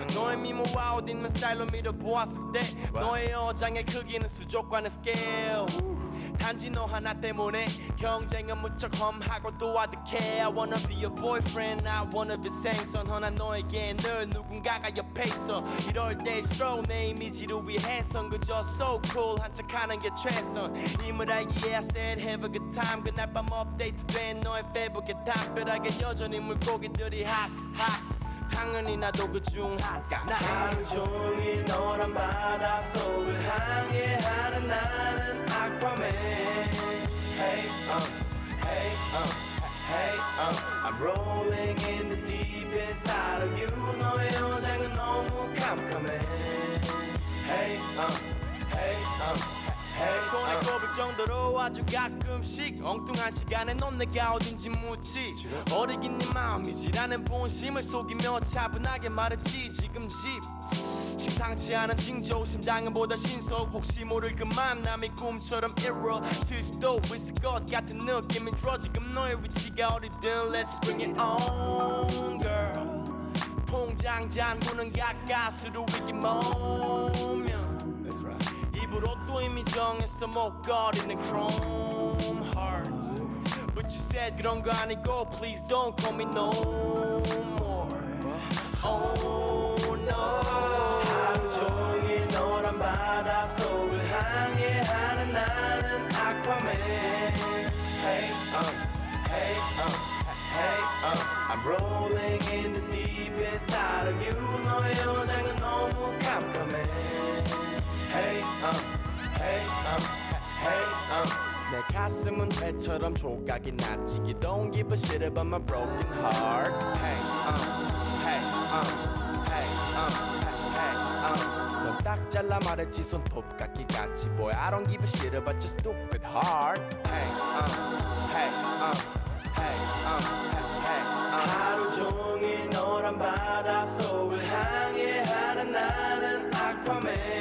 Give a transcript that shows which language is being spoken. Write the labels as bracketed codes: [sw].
[ko] 너의 미모와 옷 입는 스타일로 밀어보았을 때 너의 여장의 크기는 수족관의 스케일. 단지 너 하나 때문에 경쟁은 무척 험하고 또 아득해. [en] I wanna be your boyfriend, I wanna be [ko] 생선. 허나 너에게 늘 누군가가 옆에 있어. 이럴 때일수록 내 이미지를 위해선 그저 [en] so cool [ko] 한척 하는 게 최선. 임을 알기에 [en] I said have a good time. [ko] 그날 밤 업데이트된 너의 페이북에 담벼락에 여전히 물고기들이 hot hot. 당연히 나도 그중 나 하루 종일 너란 바다 속을 항해하는 나는 아쿠아맨. [en] Hey, hey, hey, I'm rolling in the deep inside of you. [ko] 너의 여장은 너무 깜깜해. Hey, hey, hey, 손에 꼽을 정도로 아주 가끔씩 엉뚱한 시간에 넌 내가 어딘지 묻지. 어리긴 네 마음이지라는 본심을 속이며 차분하게 말했지. 지금 심상치 않은 징조 심장은 보다 신속. 혹시 모를 그 만남이 꿈처럼 이루어질 수도 있을 것 같은 느낌이 들어. 지금 너의 위치가 어디든 [en] Let's bring it on girl. [ko] 통장 잔고는 가까스로 위기 모면 입으로 또 이미 정했어 목걸이는 chrome hearts. [en] But you said [ko] 그런 거 아니고 [en] Please don't call me no more. Oh no. [ko] 하루 종일 너란 바다 속을 항해하는 나는 아쿠아맨. [en] Hey, hey, hey, I'm rolling in the deep inside of you. [ko] 너의 여장은 너무 깜깜해. Hey, hey, hey, 내 가슴은 회처럼 조각이 났지. [en] You don't give a shit about my broken heart. [ko] Hey, hey, hey, hey, 넌 딱 잘라 말했지 손톱깎이 같이. [en] Boy, I don't give a shit about your stupid heart. [ko] Hey, hey, hey, hey, 하루 종일 너란 바다 속을 항해하는 나는 아쿠아맨.